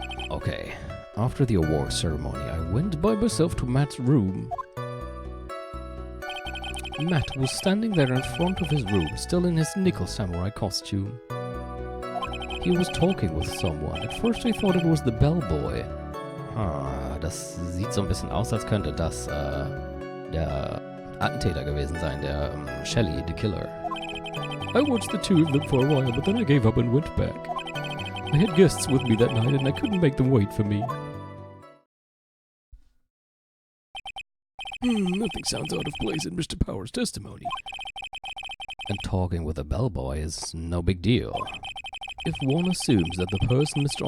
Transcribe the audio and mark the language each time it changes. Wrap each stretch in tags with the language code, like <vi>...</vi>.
<en>Okay, after the award ceremony, I went by myself to Matt's room. Matt was standing there in front of his room, still in his nickel samurai costume. He was talking with someone. At first I thought it was the bellboy.</en> <de>Das sieht so ein bisschen aus, als könnte das der Attentäter gewesen sein, der Shelley, the killer.</de> <en>I watched the two of them for a while, but then I gave up and went back. I had guests with me that night, and I couldn't make them wait for me. Nothing sounds out of place in Mr. Power's testimony. And talking with a bellboy is no big deal. If one assumes that the person Mr.</en>